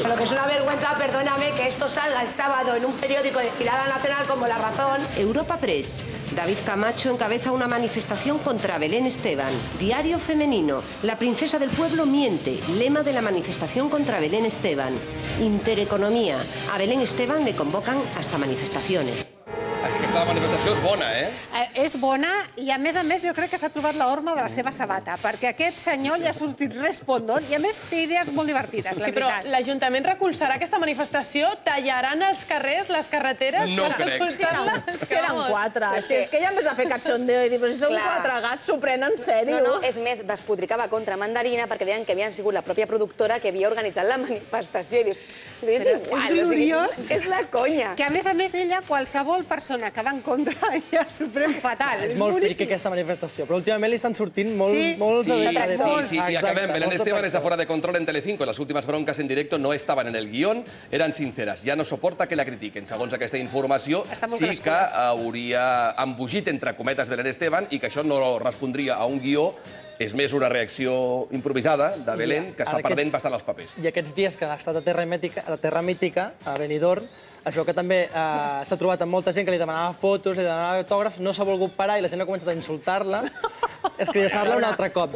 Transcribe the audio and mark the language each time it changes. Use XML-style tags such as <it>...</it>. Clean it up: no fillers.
<es>Lo que es una vergüenza, perdóname, que esto salga el sábado en un periódico de tirada nacional como La Razón. Europa Press. David Camacho encabeza una manifestación contra Belén Esteban. Diario Femenino. La princesa del pueblo miente. Lema de la manifestación contra Belén Esteban. Intereconomía. A Belén Esteban le convocan hasta manifestaciones.</es> <ca>Aquesta manifestació és bona, És bona i, a més, jo crec que s'ha trobat l'horma de la seva sabata, perquè aquest senyor li ha sortit respondent i, a més, té idees molt divertides, la veritat. Sí, però l'Ajuntament recolzarà aquesta manifestació? Tallaran els carrers, les carreteres? No crec. Si eren 4. És que ja em vas a fer cachondeo i dir, però si són 4 gats, s'ho prenen en sèrio. No, és més, despotricava contra Mandarina perquè deien que havien sigut la pròpia productora que havia organitzat la manifestació. I dius, és igual, és gloriós. És la conya. Que, a més, ella, qualsevol persona que va en contra, ja s'ho pren fatal. És molt fric aquesta manifestació, però últimament li estan sortint molts Sí, y acabem.</ca> <es>Belén Esteban está fuera de control en Telecinco. Las últimas broncas en directo no estaban en el guión, eran sinceras. Ja no soporta que la critiquen.</es> <ca>Segons aquesta informació, sí que hauria embogit, entre cometes, Belén Esteban i que això no respondria a un guió. És més una reacció improvisada de Belén, que està perdent bastant els papers. I aquests dies que ha estat a Terra Mítica, a Benidorm, es veu que també s'ha trobat amb molta gent que li demanava fotos, li demanava autògrafs, no s'ha volgut parar i la gent ha començat a insultar-la, escridassar-la un altre cop.</ca>